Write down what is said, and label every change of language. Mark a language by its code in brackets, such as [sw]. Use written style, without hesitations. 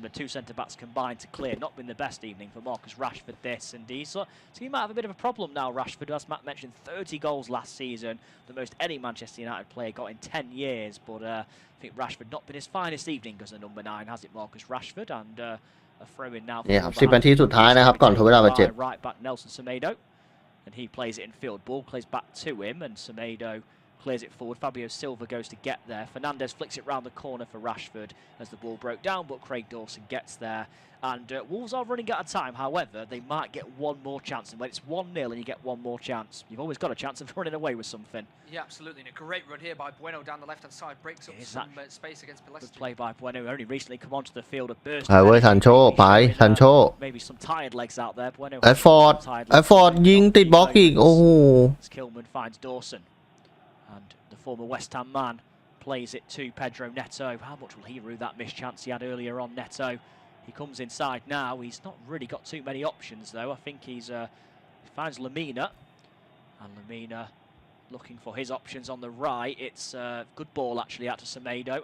[en] The 2 centre-backs combined to clear. Not been the best evening for Marcus Rashford this. And so he might have a bit of a problem now, Rashford. As Matt mentioned, 30 goals last season. The most any Manchester United player got in 10 years. But I think Rashford not been his finest evening as a number 9, has it, Marcus Rashford? And a throw-in now. [th] นี่ครับ10 นาทีสุดท้ายนะครับก่อนทดเวลาบาดเจ็บ [en] Right back Nelson Semedo. And he plays it in field. Ball plays back to him, and Semedo clears it forward. Fabio Silva goes to get there. Fernandes flicks it round the corner for Rashford as the ball broke down, but Craig Dawson gets there. And Wolves are running out of time. However, they might get one more chance. And when it's 1-0 and you get one more chance, you've always got a chance of running away with something. Yeah, absolutely. And a great run here by Bueno down the left-hand side. Breaks up some space against Pellistri. Good play by Bueno. Only recently come onto the field. A burst. [th] ไปเว้ยซันโชไปซันโช [en] Maybe some tired legs out there. Bueno. [th] แรดฟอร์ดยิงติดบล็อกอีกโอ้โห [en] Kilman finds Dawson. And the former West Ham man plays it to Pedro Neto. How much will he rue that missed chance he had earlier on, Neto? He comes inside now. He's not really got too many options, though. I think he finds Lamina. And Lamina looking for his options on the right. It's a good ball, actually, out to Semedo.